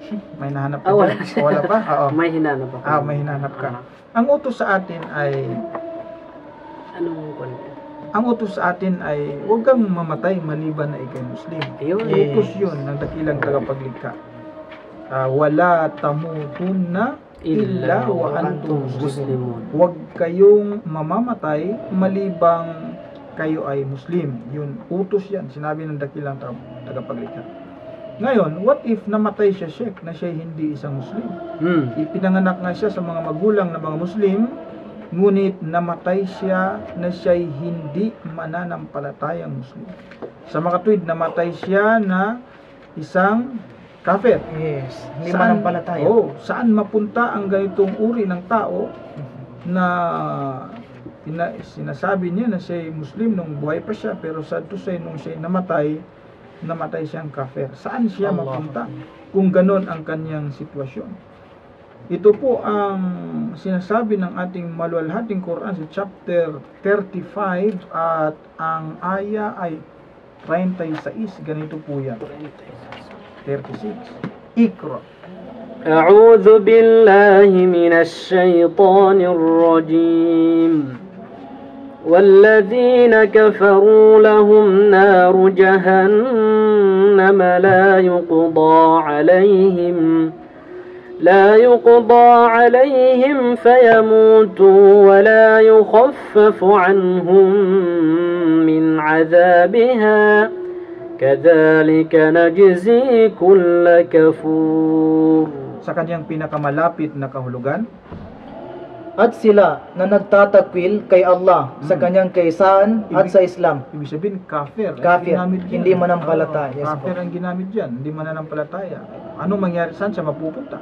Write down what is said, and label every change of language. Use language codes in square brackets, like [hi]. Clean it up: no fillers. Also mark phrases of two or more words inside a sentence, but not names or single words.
[tl] May nahanap ka Wala. dyan? Wala pa? Oo. May hinanap ako. May hinanap ka. Ang utos sa atin ay Anong kwento? ang utos sa atin ay huwag kang mamatay maliban na ikay Muslim. Ayun. Utos yun ng dakilang tagapaglikha. [ar] ولا تموتن إلا وأنتم مسلمون. [tl] Huwag kayong mamamatay malibang kayo ay Muslim. Yun, utos yan. Sinabi ng dakilang tagapaglikha. Ngayon, [en] what if [tl] namatay siya, Sheikh, na siya hindi isang Muslim? Ipinanganak nga siya sa mga magulang na mga Muslim, ngunit namatay siya na siya'y hindi mananampalatayang Muslim. Sa makatuwid, namatay siya na isang kafir. Yes. Hindi manampalataya. Saan mapunta ang ganitong uri ng tao na sinasabi niya na siya'y Muslim nung buhay pa siya, pero [en] sad to say, [tl] nung siya'y namatay siyang kafir. Saan siya mapunta kung ganon ang kanyang sitwasyon? Ito po ang sinasabi ng ating maluwalhating Quran sa chapter 35 at ang aya ay 36. Ganito po yan. 36. Ikra. [ar] أعوذ بالله من الشيطان الرجيم والذين كفروا لهم نار جهنم لا يقضى عليهم فيموتوا ولا يخفف عنهم من عذابها كذلك نجزي كل كفور. [tl] Sa kanyang pinakamalapit na kahulugan, At sila na nagtatakwil kay Allah sa kanyang kaisahan at sa Islam. ibig sabihin kafir. Kafir, Ginamit dyan. hindi manampalataya. Oo, Yes, kafir po. ang ginamit dyan, hindi mananampalataya. Ano mangyari, saan siya mapupunta?